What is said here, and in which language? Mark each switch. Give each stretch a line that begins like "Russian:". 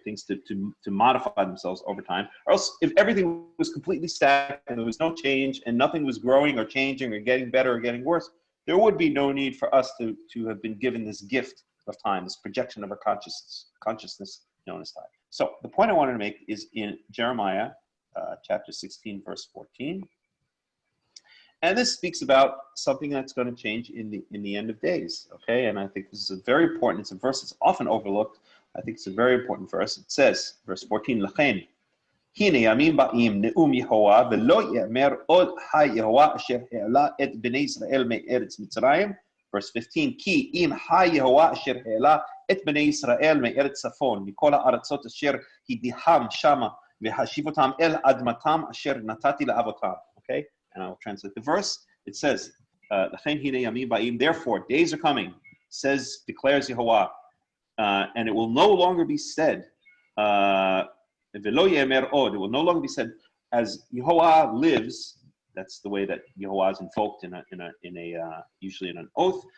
English: Things to modify themselves over time. Or else, if everything was completely static and there was no change and nothing was growing or changing or getting better or getting worse, there would be no need for us to have been given this gift of time, this projection of our consciousness known as time. So the point I wanted to make is in Jeremiah chapter 16, verse 14. And this speaks about something that's going to change in the end of days, okay? And I think this is very important. It's a verse that's often overlooked. I think it's a very important verse. It says, verse 14,
Hebrew: L'chein, הנה ימים באים נאום יהוה ולא יאמר עוד היהוה אשר העלה את בני ישראל מארץ מצרים.
English: Verse 15,
Hebrew: כי אם היהוה אשר העלה את בני ישראל מארץ צפון מכל הארצות אשר הדיחם שמה והשיב אותם אל אדמתם אשר נתתי לאבותם.
English: Okay? And I will translate the verse. It says,
Hebrew: לכן הנה ימים באים,
English: therefore days are coming, declares Yehovah, and it will no longer be said, it will no longer be said, as Yehovah lives. That's the way that Yehovah is invoked in a usually in an oath.